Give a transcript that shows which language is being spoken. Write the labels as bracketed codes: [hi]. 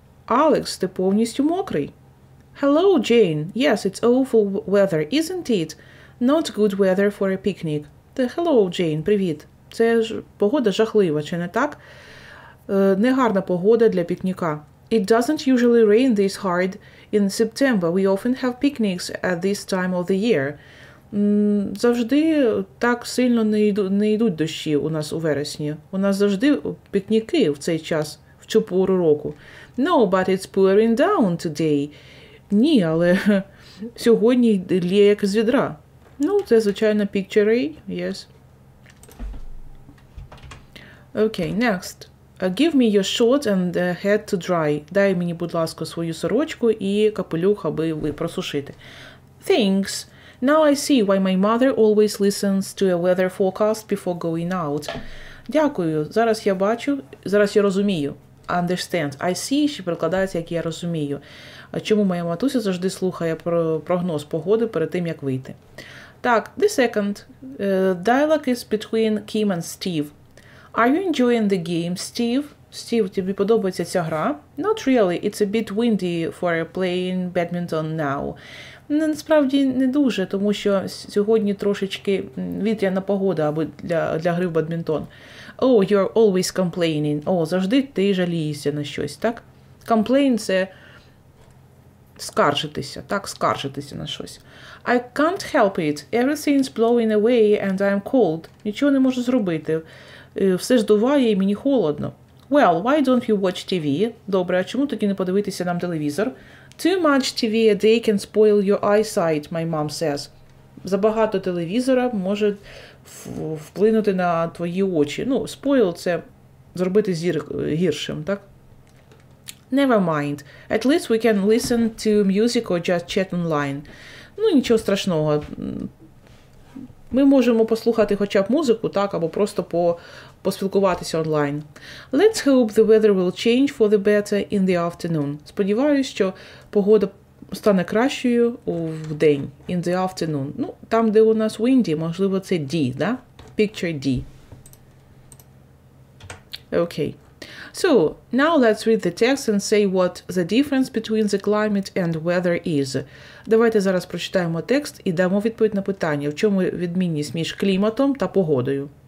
[uk] Alex, ти повністю мокрий. [en] Hello, Jane. Yes, it's awful weather, isn't it? Not good weather for a picnic. Hello, Jane. [uk] Привіт. Це ж погода жахлива, чи не так? Негарна погода для пікніка. [en] It doesn't usually rain this hard in September. We often have picnics at this time of the year. [uk] Завжди так сильно не йдуть дощі у нас у вересні. У нас завжди пікніки в цей час, в цю пору року. [en] No, but it's pouring down today. [uk] Ні, але сьогодні лє як з відра. Ну, це, звичайно, [en] picture A, yes. Okay, next. Give me your shorts and hat to dry. [uk] Дай мені, будь ласка, свою сорочку і капелюх, аби просушити. [en] Thanks. Now I see why my mother always listens to a weather forecast before going out. [uk] Дякую. Зараз я розумію. [en] Understand. I see, [uk] що перекладається, як я розумію. Чому моя матуся завжди слухає про прогноз погоди перед тим, як вийти. Так, [en] the second. Dialogue is between Kim and Steve. Are you enjoying the game, Steve? [uk] Steve, тобі подобається ця гра? [en] Not really. It's a bit windy for playing badminton now. [uk] Насправді не дуже, тому що сьогодні трошечки вітряна погода або для гри в бадмінтон. [en] Oh, you're always complaining. [uk] Завжди ти жалієшся на щось, так? [en] Complain [uk] – це скаржитися, так? Скаржитися на щось. [en] I can't help it. Everything's blowing away and I'm cold. [uk] Нічого не можу зробити. Все здуває і мені холодно. [en] Well, why don't you watch TV? [uk] Добре, а чому тоді не подивитися нам телевізор? [en] Too much TV a day can spoil your eyesight, my mom says. [uk] Забагато телевізора може вплинути на твої очі. Ну, spoil – це зробити зір гіршим, так? [en] Never mind. At least we can listen to music or just chat online. [uk] Ну, нічого страшного. Ми можемо послухати хоча б музику, так, або просто поспілкуватися онлайн. [en] Let's hope the weather will change for the better in the afternoon. [uk] Сподіваюсь, що погода стане кращою в день, [en] in the afternoon. [uk] Ну, там, де у нас windy, можливо, це D, да? [en] Picture D. Okay. So, now let's read the text and say what the difference between the climate and weather is. [uk] Давайте зараз прочитаємо текст і дамо відповідь на питання, в чому відмінність між кліматом та погодою.